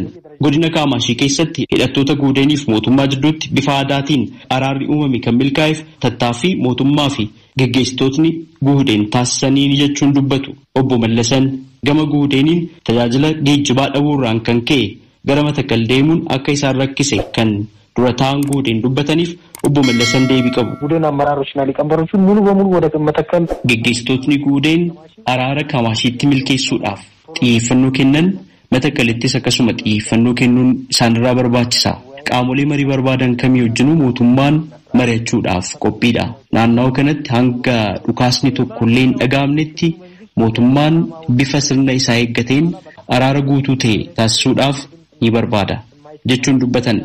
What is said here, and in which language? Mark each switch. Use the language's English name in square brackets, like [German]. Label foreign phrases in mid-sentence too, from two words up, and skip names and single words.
[Oromo] Godina Kaamaashii keessatti hidhattoota Guudeeniif mootummaa jidduutti bifa aadaatiin araarri uumame kan milkaa'eef tattaaffii mootummaa fi geggeessitootni Guudeen taasisanii jechuun dubbatu. Obbo Mallasan gama Guudeeniin tajaajila geejjibaa dhabuurraan kan ka'e gara Matakkal deemuun akka isaan rakkise kan dura ta'an Guudeen dubbataniif obbo Mallasan deebii qabu. [Amharic] Guudeen አመራሮችና ሊቀመንበሮቹ ሙሉ በሙሉ ወደ መተከል [Oromo] geggeessitootni Guudeen araara Kamaashiitti milkeessuudhaaf xiyyeeffannoo kennan Matakkalittis akkasuma xiyyeeffannoo kennuun isaanirraa barbaachisa. Qaamolee marii barbaadan kamii wajjinuu mootummaan mari'achuudhaaf qophiidha. Naannawaa kanatti hanga dhukaasni tokkollee hin dhaga'amnetti mootummaan bifa sirna isaa eeggateen araara guutuu ta'e taasisuudhaaf ni barbaada jechuun dubbatan.